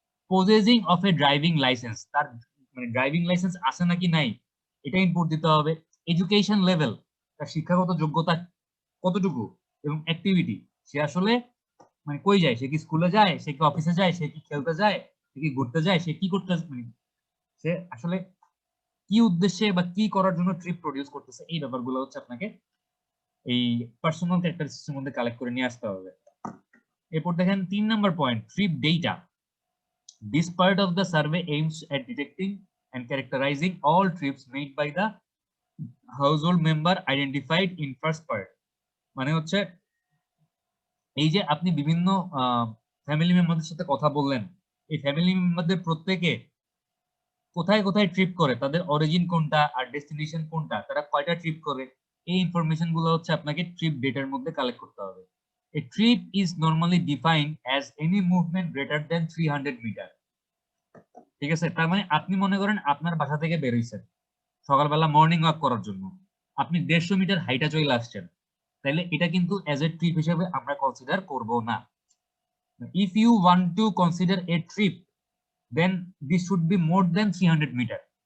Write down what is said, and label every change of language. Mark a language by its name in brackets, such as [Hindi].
[Bangla] Possessing of A driving licence তার মানে driving licence আছে নাকি নাই এটা ইনপুট দিতে হবে, এডুকেশন লেভেল তার শিক্ষাগত যোগ্যতা কতটুকু, এবং অ্যাক্টিভিটি সে আসলে মানে কই যায়, সে কি স্কুলে যায়, সে কি অফিসে যায়, সে কি খেলতে যায়, সে কি ঘুরতে যায়, সে কি করতে মানে সে আসলে কি উদ্দেশ্যে বা কি করার জন্য ট্রিপ প্রডিউস করতেছে, এই ব্যাপারগুলো হচ্ছে আপনাকে এই পার্সোনাল ক্যারেক্টারিস্টিক্সের মধ্যে কালেক্ট করে নিয়ে আসতে হবে। এরপর দেখেন 3 নম্বর point, trip data. [English] This part of the survey aims at detecting and characterizing all trips made by the household member identified in first part. [Bangla] মানে হচ্ছে এই যে আপনি বিভিন্ন ফ্যামিলি মেম্বারদের সাথে কথা বললেন, এই ফ্যামিলি মেম্বারদের প্রত্যেকে কোথায় কোথায় ট্রিপ করে, তাদের অরিজিন কোনটা আর ডেস্টিনেশন কোনটা, তারা কয়টা ট্রিপ করে, এই ইনফরমেশন গুলো হচ্ছে আপনাকে ট্রিপ ডেটার মধ্যে কালেক্ট করতে হবে। [English] A trip is normally defined as any movement greater than 300 metre. [Bangla] ঠিক আছে, তার মানে আপনি মনে করেন আপনার বাসা থেকে বের হইছেন সকালবেলা মর্নিং ওয়াক করার জন্য, আপনি 150 মিটার হাইটা চলে আসছেন, তাহলে এটা কিন্তু এজ এ ট্রিপ হিসেবে আমরা কনসিডার করব না। [English] If you want to consider a trip then this should be more than 300 metre.